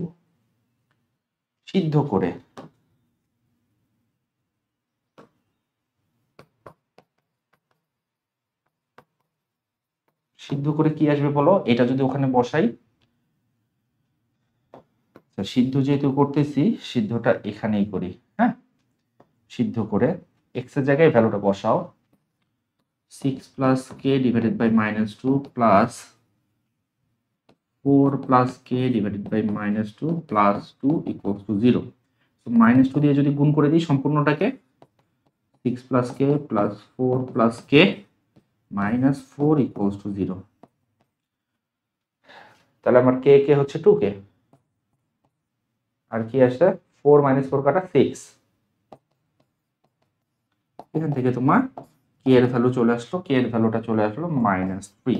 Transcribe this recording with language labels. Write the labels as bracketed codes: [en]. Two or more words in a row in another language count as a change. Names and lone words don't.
[bn] সিদ্ধ করে কি আসবে বলো? এটা যদি ওখানে বসাই, সিদ্ধ যেহেতু করতেছি, সিদ্ধটা এখানেই করি। হ্যাঁ, সিদ্ধ করে এক্স এর জায়গায় ভ্যালুটা বসাও। [en] 6 plus k divided by -2 plus 4 plus k divided by -2 plus 2 equals to 0. So -2 [bn] দিয়ে যদি গুণ করে দিই সম্পূর্ণটাকে, [en] 6 plus k plus 4 plus k minus 4 equals to 0. [bn] তাহলে আমার k হচ্ছে 2k, আর কি আসছে? [en] 4 minus 4 [bn] কাটা 6। এখান থেকে তোমার k এর ভ্যালু চলে আসলো, k এর ভ্যালুটা চলে আসলো -3।